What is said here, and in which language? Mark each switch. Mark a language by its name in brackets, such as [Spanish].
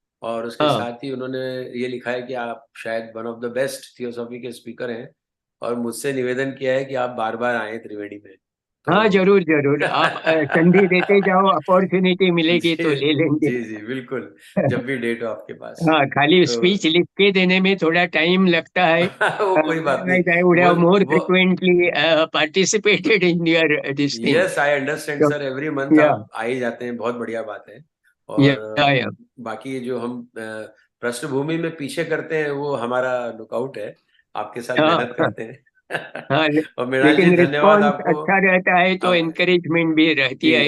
[Hindi] और उसके साथ ही उन्होंने ये लिखा है कि आप शायद [English] one of the best [Hindi] theosophy के स्पीकर हैं और मुझसे निवेदन किया है कि आप बार बार आए त्रिवेणी में। तो हाँ, जरूर जरूर, आप संधि देते जाओ, अपॉर्चुनिटी मिलेगी तो ले लेंगे। जी जी बिल्कुल, जब भी डेट हो आपके पास। हाँ, खाली तो स्पीच लिख के देने में थोड़ा टाइम लगता है। वो कोई बात नहीं, [English] I would have more frequently participated in your this thing. Yes I understand sir, every month [Hindi] आप आ ही जाते हैं, बहुत बढ़िया बात है। और बाकी जो हम पृष्ठभूमि में पीछे करते हैं वो हमारा लुकआउट है, आपके साथ मेहनत करते हैं। और मृणाल जी धन्यवाद आपको, अच्छा रहता है तो एनकरेजमेंट भी रहती है।